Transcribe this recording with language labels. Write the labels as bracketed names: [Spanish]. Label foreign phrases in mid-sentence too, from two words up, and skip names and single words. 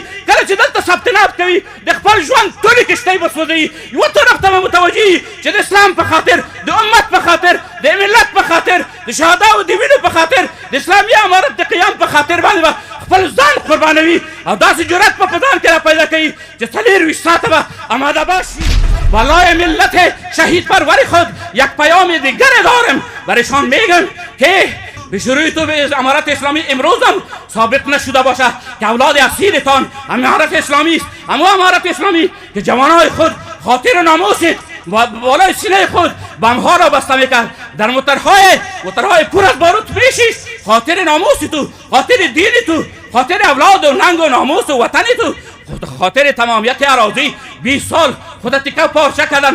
[Pashto] کله چې دلته ثبت ناب کوي د خپل ژوند ټولې کښتۍ به سوځوي. یوه طرف ته به متوجه وي چې د اسلام په خاطر، د امت په خاطر، د ملت په خاطر، د شهداو د وینو په خاطر، د اسلامي امارت د قیام په خاطر باندې به خپل ځان قربانوي او داسې جرأت په ځان کې را پیدا کوي چې 24 ساعته به آماده باش شي. [Persian] بالای ملت شهید پروری خود یک پیام دیگر دارم، برایشان میگم که به شروع تو به امارت اسلامی امروز هم ثابت نشده باشه که اولاد اصیلتان امارت اسلامی است، اما امارت اسلامی که جوانای خود خاطر و ناموس بالای سینه خود بمها را بسته میکرد، در موترهای پر از باروت میشیست، خاطر ناموس تو، خاطر دین تو، خاطر اولاد و ننگ و ناموس و وطن تو، خاطر تمامیت اراضی 20 سال خودت تکه پارچه کردن.